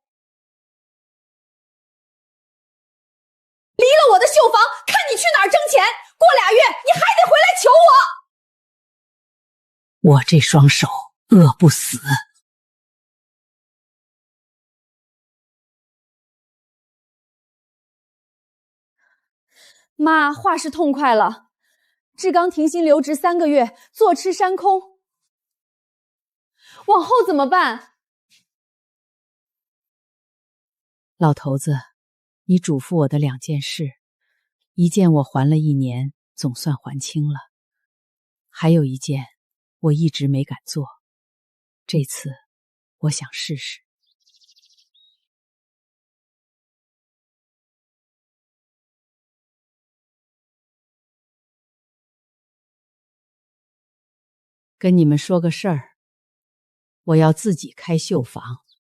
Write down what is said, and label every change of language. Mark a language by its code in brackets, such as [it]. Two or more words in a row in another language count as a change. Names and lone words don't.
[zh] 離了我的繡坊，看你去哪兒掙錢！過2月你還得回來求我！我這雙手餓不死。媽，話是痛快了，志刚停薪留職3個月，坐吃山空。往後怎麼辦？老头子，你嘱咐我的2件事，一件我还了1年，总算还清了，还有一件我一直没敢做，這次我想試試。跟你們說個事兒，我要自己開繡坊。